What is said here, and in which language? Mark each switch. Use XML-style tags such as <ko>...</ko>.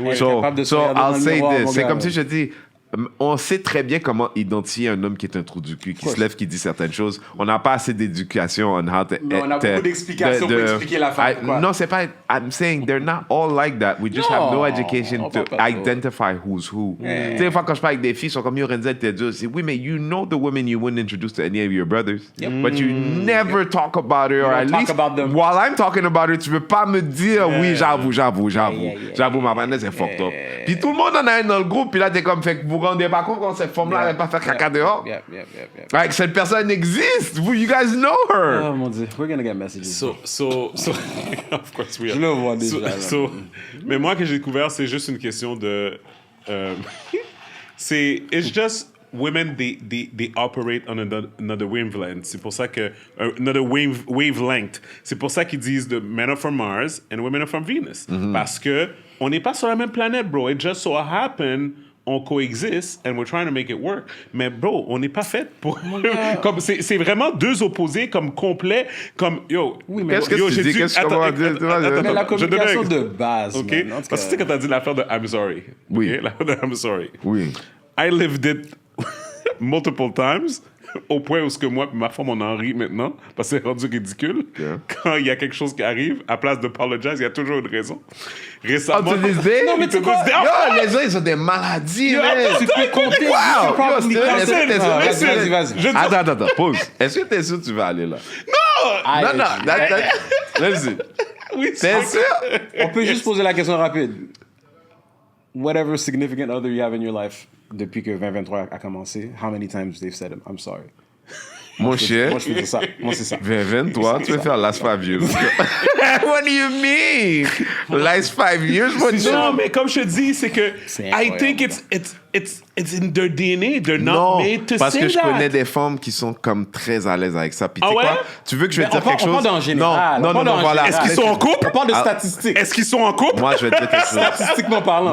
<en>So I'll say this.</en> <fr>C'est comme si je dis, on sait très bien comment identifier un homme qui est un trou du cul, qui se lève, qui dit certaines choses. On n'a pas assez d'éducation</fr> <en>on how to...</en> <fr>Non, on a beaucoup d'explications pour expliquer la femme. Non, c'est pas...</fr> <en>I'm saying they're not all like that. We just have no education to identify who's who.</en> <fr>Tu sais, une fois quand je parle avec des filles, ils sont comme, yo, Renzel, t'es dur. C'est, oui, mais</fr> <en>you know the women you wouldn't introduce to any of your brothers. But you never talk about her, or at least while I'm talking about her,</en> <fr>tu veux pas me dire, oui, j'avoue, ma banane, c'est fucked up. Puis tout le monde en a un dans le groupe, puis là, t'es comme, fait que vous rendez pas compte quand cette femme-là n'allait pas faire caca dehors. Like, cette personne existe.</fr> <en>You guys know her.</en> <fr>Oh mon Dieu,</fr> <en>we're gonna get messages. So of course we are.</en> <fr>Je le vois déjà. Mais moi, que j'ai découvert, c'est juste une question de...</fr> <en>it's just... Women, they operate on another wavelength.</en> <fr>C'est pour ça que...</fr> <en>another wavelength.</en> <fr>C'est pour ça qu'ils disent</fr> <en>the men are from Mars and women are from Venus.</en> <fr>Parce que on n'est pas sur la même planète, bro.</fr> <en>It just so happened...</en> <fr>on coexiste</fr> <en>and we're trying to make it work.</en> <fr>Mais bro, on n'est pas fait pour... comme c'est vraiment deux opposés comme complets, comme yo... Oui, mais qu'est-ce que tu dis? Qu'est-ce que tu vas dire? La communication de base, OK? Man, parce que tu sais quand t'as dit l'affaire de</fr> <en>I'm sorry.</en> <fr>Oui. Okay? L'affaire de</fr> <en>I'm sorry.</en> <fr>Oui.</fr> <en>I lived it multiple times.</en> <fr>Au point où ce que moi et ma femme on en rit maintenant parce que c'est rendu ridicule. Quand il y a quelque chose qui arrive, à place de apologize, il y a toujours une raison. Récemment, non mais tu quoi? Les gens ils ont des maladies. Tu peux compter. Vas-y. Attends, pause. Est-ce que t'es sûr que tu vas aller là? Non. Vas-y. Oui, t'es sûr? On peut juste poser la question rapide.</fr> <en>Whatever significant other you have in your life.</en> <fr>Depuis que 2023 a commencé,</fr> <en>how many times they've said I'm sorry?</en> <fr>Mon cher. Moi, je fais ça. Moi, c'est ça.</fr> <en>2023,</en> <fr>tu veux faire</fr> <en>last 5 years. What do you mean? Last 5 years?</en> <fr>Non, mais comme je te dis, c'est que</fr> <en>I think it's in their DNA. They're not made to say that.</en> <fr>Parce que je connais des femmes qui sont comme très à l'aise avec ça. Puis tu sais quoi? Tu veux que je vais te dire quelque chose? On parle en général. Non, voilà. Est-ce qu'ils sont en couple? On parle de statistiques. Est-ce qu'ils sont en couple? Moi, je vais te dire quelque chose. Statistiquement parlant.</fr>